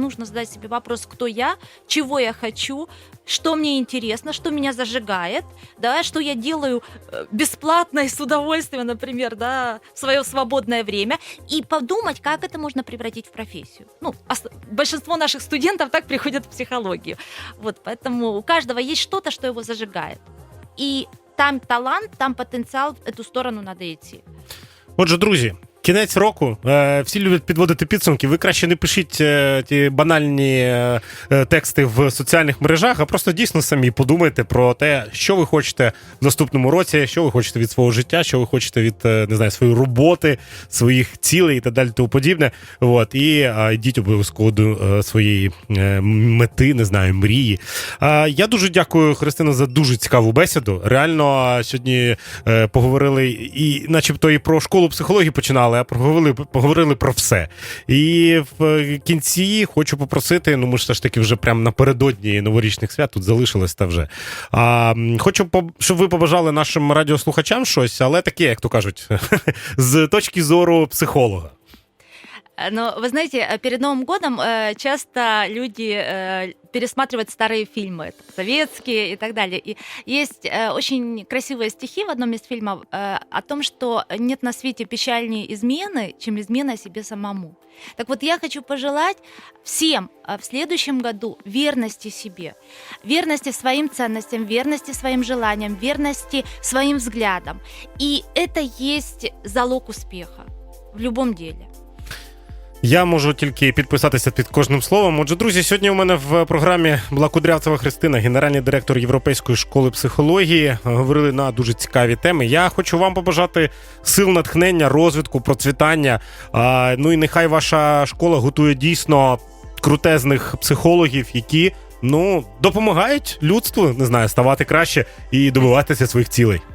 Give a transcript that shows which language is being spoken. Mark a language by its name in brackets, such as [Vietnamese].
[Russian] Нужно задать себе вопрос, кто я, чего я хочу, что мне интересно, что меня зажигает, что я делаю бесплатно и с удовольствием, например, в свое свободное время, и подумать, как это можно превратить в профессию. Большинство наших студентов так приходят в психологию. Поэтому у каждого есть что-то, что его зажигает. [Ukrainian] И там талант, там потенціал, в цю сторону треба йти. Отже, друзі, кінець року. Всі люблять підводити підсумки. Ви краще не пишіть ті банальні тексти в соціальних мережах, а просто дійсно самі подумайте про те, що ви хочете в наступному році, що ви хочете від свого життя, що ви хочете від, своєї роботи, своїх цілей і так далі, тому подібне. І йдіть обов'язково до своєї мети, мрії. Я дуже дякую, Христина, за дуже цікаву бесіду. Реально, сьогодні поговорили і начебто і про школу психології починали, а поговорили про все. І в кінці хочу попросити, ми ж все ж таки вже прямо напередодні новорічних свят тут залишилось та вже. Хочу, щоб ви побажали нашим радіослухачам щось, але таке, як то кажуть, з точки зору психолога. [Russian] Но вы знаете, перед Новым годом часто люди пересматривают старые фильмы, это советские и так далее. И есть очень красивые стихи в одном из фильмов о том, что нет на свете печальнее измены, чем измена себе самому. Так вот, я хочу пожелать всем в следующем году верности себе, верности своим ценностям, верности своим желаниям, верности своим взглядам. И это есть залог успеха в любом деле. [Ukrainian] Я можу тільки підписатися під кожним словом. Отже, друзі, сьогодні у мене в програмі була Кудрявцева Христина, генеральний директор Європейської школи психології. Говорили на дуже цікаві теми. Я хочу вам побажати сил, натхнення, розвитку, процвітання. Ну і нехай ваша школа готує дійсно крутезних психологів, які, допомагають людству, не знаю, ставати краще і добиватися своїх цілей.